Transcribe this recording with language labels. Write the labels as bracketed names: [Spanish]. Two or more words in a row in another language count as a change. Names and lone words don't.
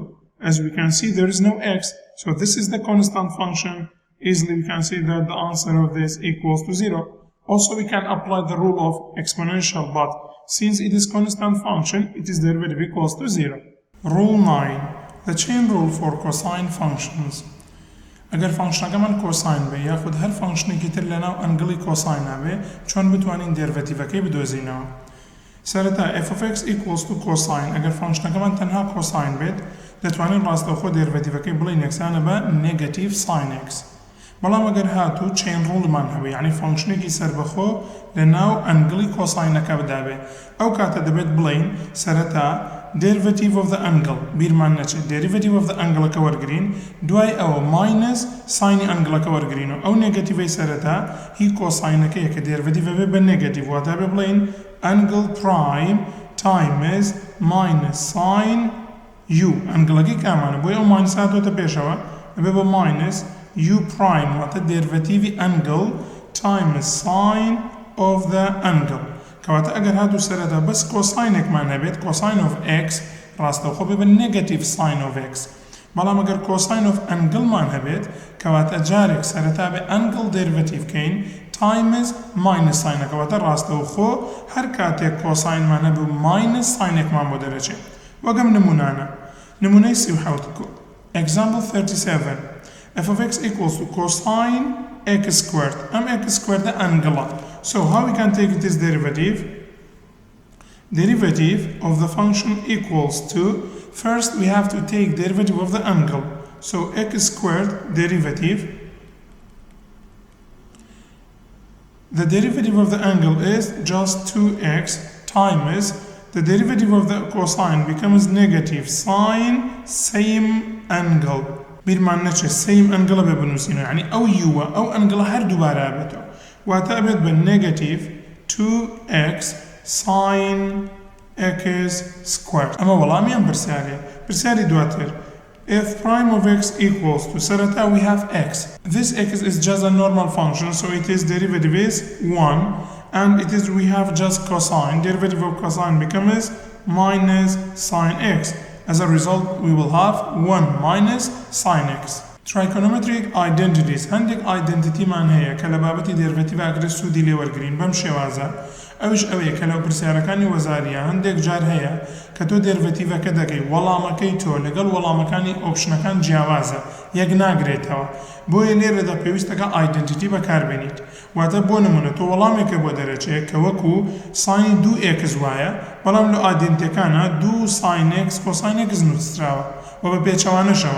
[English] As we can see, there is no x, so this is the constant function. Easily we can see that the answer of this equals to 0. Also, we can apply the rule of exponential, but since it is constant function, its derivative equals to 0. Rule 9. The chain rule for cosine functions. [Central Kurdish] اگر فانکشنەکەمان کۆساین بێ یاخود هەر فانکشنێکی تر لەناو ئەنگڵی کۆساینە بێ چۆن بتوانین دێرڤەتیڤەکەی بدۆزینەوە. [English] سەرەتا f of x equals to cosine. [Central Kurdish] ئەگەر فانکشنەکەمان تەنها کۆساین بێت دەتوانین ڕاستەوخۆ دێرڤەتیڤەکەی بڵین یەکسانە بە نێگەتیڤ ساین x. بەڵام ئەگەر هاتوو چین ڕوڵمان هەبێ یعنی فانکشنێکی سەربەخۆ لەناو ئەنگڵی کۆساینەکە بدابێ ئەو کاتە دەبێت بڵین سەرەتا [English] derivative of the angle [Central Kurdish] بیرمان نەچێت [English] derivative of the angle [Central Kurdish] وەرگرین دوای ئەوە minus ساینی ئەنگڵەکە وەرگرین و ئەو نێگەتیڤەی سەرەتا هی کۆساینەکەیە کە derivative بێ بە نێگەتیڤ واتە بێ بڵین [English] angle prime times minus sin [Central Kurdish] u ئەنگڵەکەی کامانە بۆی ئەو minus هاتوۆتە پێشەوە بێ بە [English] minus u prime [Central Kurdish] واتە [English] derivative angle times sine of the angle [Central Kurdish] کەواتە ئەگەر هاتوو سەرەتا بەس کۆساینێکمان هەبێت [English] cosine of x [Central Kurdish] ڕاستەوخۆ بێ بە [English] negative sine of x. [Central Kurdish] بەڵام ئەگەر [English] cosine of angle- [Central Kurdish] مان هەبێت کەواتە جارێک سەرەتا بێ [English] angle derivative [Central Kurdish] کەین [English] times minus sine [Central Kurdish] کەواتە ڕاستەوخۆ هەر کاتێک cosine-مان هەبێ و [English] minus sine- [Central Kurdish] ێکمان بۆ دەرەچێت. [English] وەگەم نمونانە. نمونەی 37. Example 37. f of x equals to cosine x squared. x squared the angle. So how we can take this derivative? Derivative of the function equals to, first we have to take derivative of the angle. So x squared derivative, the derivative of the angle is just 2x times the derivative of the cosine becomes negative sine same angle. [Central Kurdish] بیرمان نەچێت [English] same angle [Central Kurdish] بێ بنووسینەوە یعنی ئەو یووە ئەو ئەنگڵە هەر دووبارە بێتەوە واتە ئەبێت بە [English] negative 2x sin x squared. [Central Kurdish] ئەمە وەڵامیان پرسیارەیە. پرسیاری دواتر [English] f prime of x equals to سەرەتا we have x. This x is just a normal function, so it is derivative is 1 and it is we have just cosine. Derivative of cosine becomes minus sine x. As a result, we will have 1 minus sine x. Trigonometric identities. [Central Kurdish] هەندێک identityمان هەیە کە لە بابەتی دێرڤەتیڤ ئەگرێت سوودی لێ وەرگرین بەم شێوازە ئەوش ئەوەیە کە لەو پرسیارەکانی وەزاریە هەندێک جار هەیە کە تۆ دێرڤەتیڤەکە دەکەی وەڵامەکەی تۆ لەگەڵ وەڵامەکانی ئۆپشنەکان جیاوازە یەک ناگرێتەوە بۆیە لێرەدا پێویستەکە identity بەکاربێنیت واتە بۆ نمونە تۆ وەڵامێکە بۆ دەرەچێت کە وەکو ساینی 2x وایە بەڵام لە ئایدنتیەکانە [English] 2 sin x cosine x [Central Kurdish] نووسراوە و بە پێچەوانەشەوە